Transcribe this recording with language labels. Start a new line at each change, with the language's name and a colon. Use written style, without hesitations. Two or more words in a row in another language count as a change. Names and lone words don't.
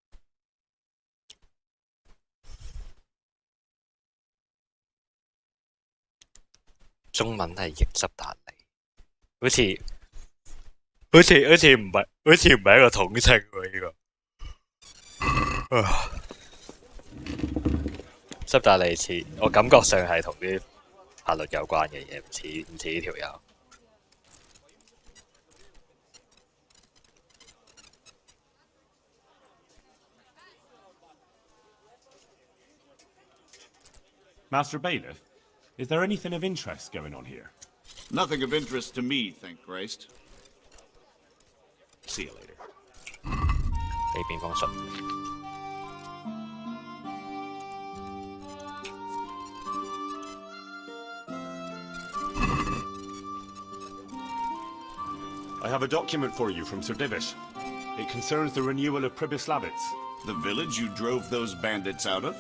Cantonese: 中文係譯執達利，好似唔係一個統稱喎呢個。執達利似，我感覺上係同啲法律有關嘅嘢，唔似呢條友。
English: Master Bailiff, is there anything of interest going on here? Nothing of interest to me, thank Christ. See you later.
Cantonese: 俾邊封信。
English: I have a document for you from Sir Divish. It concerns the renewal of Pribyslavitz. The village you drove those bandits out of?